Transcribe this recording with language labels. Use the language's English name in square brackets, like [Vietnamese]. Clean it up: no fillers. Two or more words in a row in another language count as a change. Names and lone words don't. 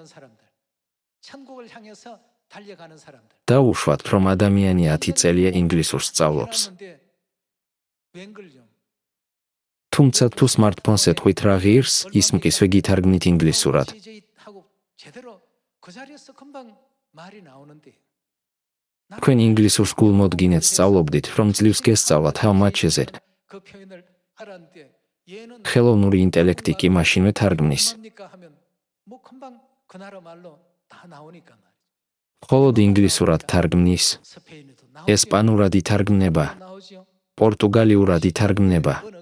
[Georgian] დაუშვათ, რომ ადამიანი 10 წელია ინგლისურს სწავლობს. თუმცა თუ სმარტფონს ეთქვით რა ღირს, ის მყისვე გითარგმნით ინგლისურად. თქვენ ინგლისურს გულმოდგინედ სწავლობდით, რომ ძლივს გესწავლათ [English] how much is it. [Georgian] ხელოვნური ინტელექტი კი მაშინვე თარგმნის. მხოლოდ ინგლისურად თარგმნის, ესპანურად ითარგმნება, პორტუგალიურად ითარგმნება.